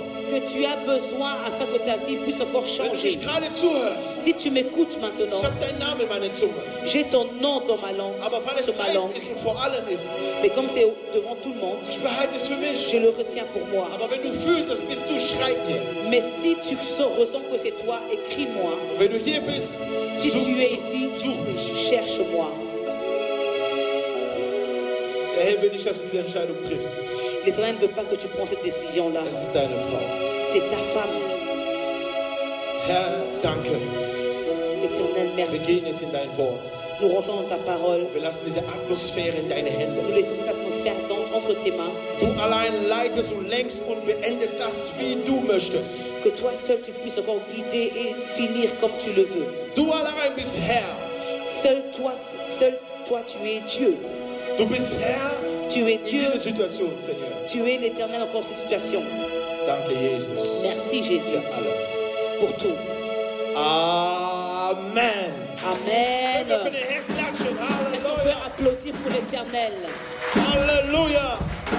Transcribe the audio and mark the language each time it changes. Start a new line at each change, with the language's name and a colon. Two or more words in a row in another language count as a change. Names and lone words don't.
French: que tu as besoin afin que ta vie puisse encore
German: Wenn du
French: changer.
German: mich gerade zuhörst,
French: Si tu m'écoutes maintenant,
German: ich habe deinen Namen in meiner Zunge.
French: j'ai ton nom dans ma langue,
German: Aber weil es
French: sur ma
German: live
French: langue.
German: ist und vor allem ist,
French: Mais comme c'est devant tout le monde,
German: ich behalte es für mich.
French: je le retiens pour moi.
German: Aber wenn du fühlst, das bist du, schreib mir.
French: Mais si tu ressens que c'est toi, écris-moi.
German: Wenn du hier bist,
French: Si tu es ici,
German: such mich.
French: cherche-moi.
German: Der Herr will nicht, dass du diese Entscheidung triffst.
French: L'Éternel ne veut pas que tu prends cette décision-là.
German: Das ist deine Frau.
French: C'est ta femme.
German: Herr, danke.
French: Éternel,
German: Wir
French: merci.
German: gehen jetzt in dein Wort.
French: Nous rentrons dans ta parole.
German: Wir lassen diese Atmosphäre in deine Hände.
French: Nous laissons cette atmosphère entre tes mains.
German: Du allein leitest und lenkst und beendest das, wie du möchtest.
French: Que toi seul tu puisses encore guider et finir comme tu le veux.
German: Du allein bist Herr.
French: Seul toi tu es Dieu.
German: Du bist Herr
French: Tu es
German: in
French: Dieu.
German: dieser Situation, Seigneur.
French: Tu es l'Éternel encore ces situations.
German: Danke, Jesus.
French: Merci Jésus
German: Für alles.
French: pour tout.
German: Amen.
French: Amen.
German: Können wir für den Herrn klatschen?
French: Est-ce qu'on peut
German: Halleluja.
French: applaudir pour l'Éternel? Halleluja.